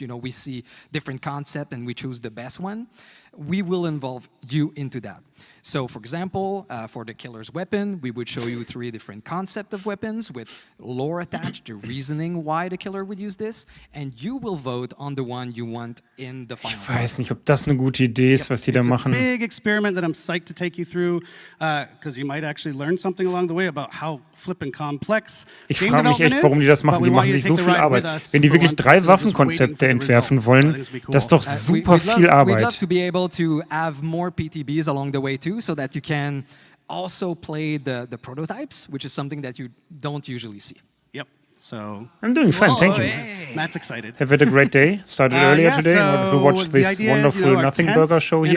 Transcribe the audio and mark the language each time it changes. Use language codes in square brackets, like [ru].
[en] We see different concepts and we choose the best one. We will involve you into that. So, for example, for the killer's weapon, we would show you 3 different concepts of weapons with lore attached, the reasoning why the killer would use this, and you will vote on the one you want in the final. [de] Ich weiß nicht, ob das eine gute Idee ist, was die da machen. [en] It's a big experiment that I'm psyched to take you through, because you might actually learn something along the way about how flippin' complex. [de] Ich frage mich echt, warum die das machen. Die machen sich so viel Arbeit. Wenn die wirklich 3 Waffenkonzepte entwerfen wollen, das ist doch super viel Arbeit. [en] We'd love to be able to have more PTBs along the way too, so that you can also play the prototypes, which is something that you don't usually see. Yep. So I'm doing fine, thank you. Matt's excited. Have had a great day. Started earlier today in order to watch this wonderful Nothing Burger show here.